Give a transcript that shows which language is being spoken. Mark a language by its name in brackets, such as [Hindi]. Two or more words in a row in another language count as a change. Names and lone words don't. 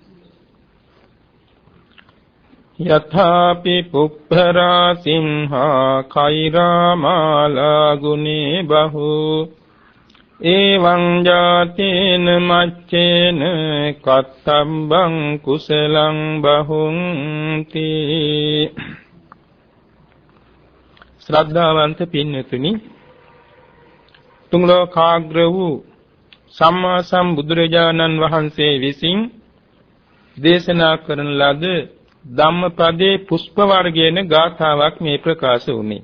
[Pali] යථාපි පුප්පරා සිංහා කෛරාමාලා ගුනේ බහු එවං ජාතේන මච්චේන කත්තම්බං කුසලං බහුන්ති. [Sinhala] ශ්‍රද්ධාවන්ත පින්වතුනි, තුන් ලෝකාග්‍ර වූ සම්මා සම්බුදුරජාණන් වහන්සේ විසින් දේශනා කරන ලද ධම්මපදයේ පුෂ්ප වර්ගයේන ගාථාවක් මේ ප්‍රකාශ වුනේ.